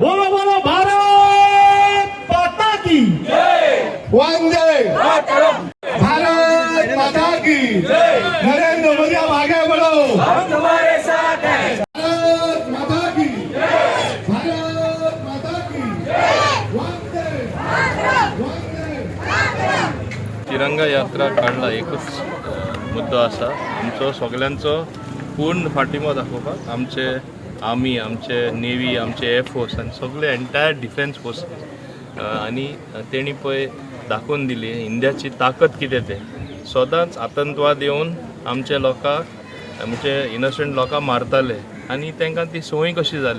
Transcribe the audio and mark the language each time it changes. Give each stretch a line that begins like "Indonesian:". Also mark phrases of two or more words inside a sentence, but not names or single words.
Hindi: बोलो बोलो भारत माता की वंदे भारत माता की नरेंद्र मोदी आप आगे बढ़ो, हम तुम्हारे साथ हैं। भारत माता की भारत माता की वंदे वंदे।
Konkani: तिरंगा यात्रा काढला एकच मुद्दो आसा, आमचो सगळ्यांचो पूर्ण फाटिमो दाखोवपाक आमचे आर्मी, आमचे नेव्ही, आमचे एअरफोर्स आनी सगळे
English: entire defence forces
Konkani: आनी तेणी पळय दाखोवन दिली इंडियाची ताकद कितें तें. सदांच आतंकवाद येवन आमचे लोकांक, आमचे इनोसंट लोकांक मारताले आनी तांकां ती संवय कशी जाल्ली.